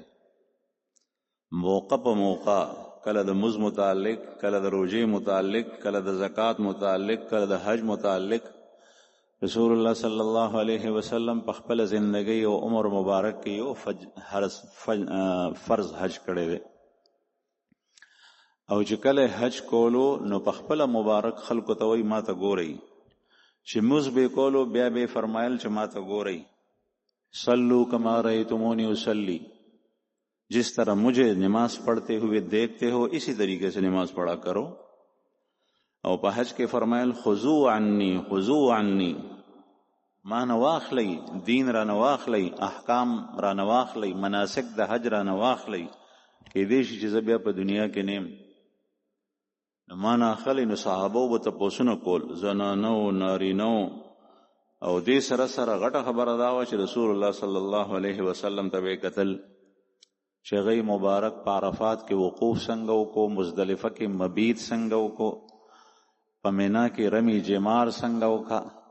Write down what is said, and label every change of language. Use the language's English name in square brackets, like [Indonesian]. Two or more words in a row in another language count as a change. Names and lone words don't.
[Pashto] موقع په موقع، کله د مز متعلق، کله د روژې متعلق، کله د زکات متعلق، کله د حج متعلق، رسول الله [Arabic] صلی الله علیه وسلم [Pashto] په خپل زندگی او عمر مبارک کې یو فرض حج کړی دی. او چې کله حج کولو نو په خپل مبارک خلکو ته وایي ما ته ګورئ، چې موږ به کولو بیا به فرمایل چې ما ته ګورئ، [Arabic] صلو کما رأیتمونی اصلی، [Urdu] جس طرح مجھے نماز پڑھتے ہوئے دیکھتے ہو اسی طریقے سے نماز پڑھا کرو. [Pashto] او په حج کې فرمایل [Arabic] خذو عنی خذو عنی، [Pashto] ما نواخلی دین را نواخلی احکام را نواخلی مناسک د حج را نواخلی کې دې شي چې زه بیا په دنیا کې نیم. ما نه اخلی نو صحابه به تپوسونه کول، زنانو نارینو، او دې سره سره غټه خبره دا وه چې رسول الله [Arabic] صلی الله علیه وسلم [Pashto] ته به کتل چې هغوی مبارک په عرفات کې وقوف څنګه وکړو، مزدلفه کې مبیت څنګه وکړو، په مینا کې رمی جمار څنګه وکړه،